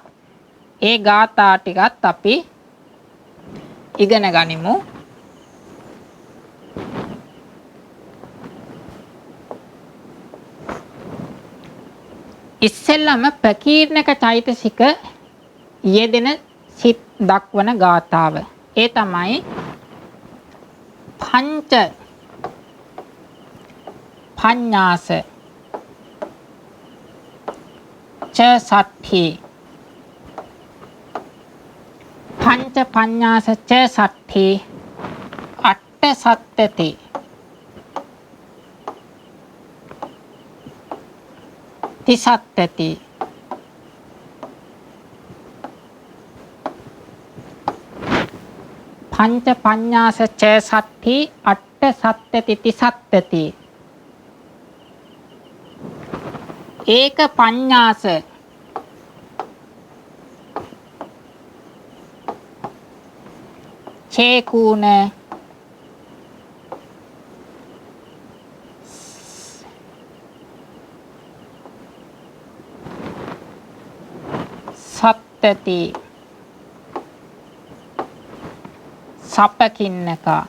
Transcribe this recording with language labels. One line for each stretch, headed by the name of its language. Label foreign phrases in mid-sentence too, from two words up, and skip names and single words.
Sinhala: ඒ ගාථා ටිකත් අපි ඉගෙන ගනිමු. ඉස්සෙල්ලම ප්‍රකීර්ණක චෛතසික යෙදෙන සිත් දක්වන ගාථාව. ඒ තමයි
Pali: පංච පඤ්ඤාස ච සට්ඨි පංච පඤ්ඤාස ච සට්ඨි අට්ඨ සත්තති තිසත්තති පංච පඤ්ඤාස ච සට්ඨි අට්ඨ සත්තති තිසත්තති ඒක පඤ්ඤාස චේකුණ සත්තති සපකින්නක